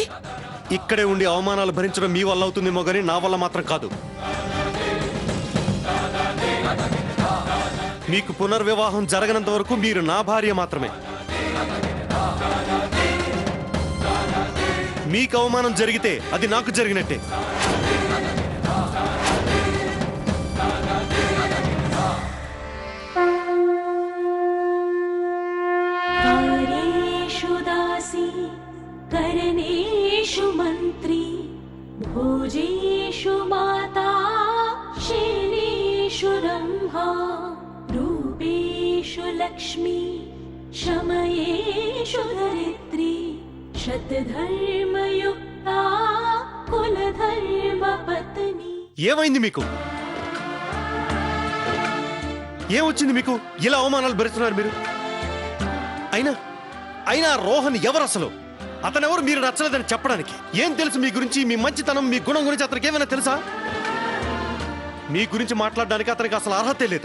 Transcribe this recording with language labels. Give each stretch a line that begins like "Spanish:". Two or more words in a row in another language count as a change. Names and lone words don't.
Telugu: ఇక్కడే ఉండి అవమానాలు భరించడం మీ వల్ల అవుతుందేమో కానీ నా వల్ల మాత్రం కాదు. మీకు పునర్వివాహం జరగనంత వరకు మీరు నా భార్య మాత్రమే. మీకు అవమానం జరిగితే అది నాకు జరిగినట్టే.
Sanskrit: कार्येषु दासी करणेषु मन्त्री भोजेषु माता शयनेषु रम्भा रूपेषु लक्ष्मी शमयेषु धरित्री शतधर्मयुक्ता कुलधर्मपत्नी.
Telugu: ఏమైంది మీకు? ఏమొచ్చింది మీకు? ఇలా అవమానాలు భరిస్తున్నారు మీరు. అయినా రోహన్ ఎవరు అసలు? అతనెవరు మీరు నచ్చలేదని చెప్పడానికి? ఏం తెలుసు మీ గురించి, మీ మంచితనం, మీ గుణం గురించి అతనికి ఏమైనా తెలుసా? మీ గురించి మాట్లాడడానికి అతనికి అసలు అర్హతే లేదు.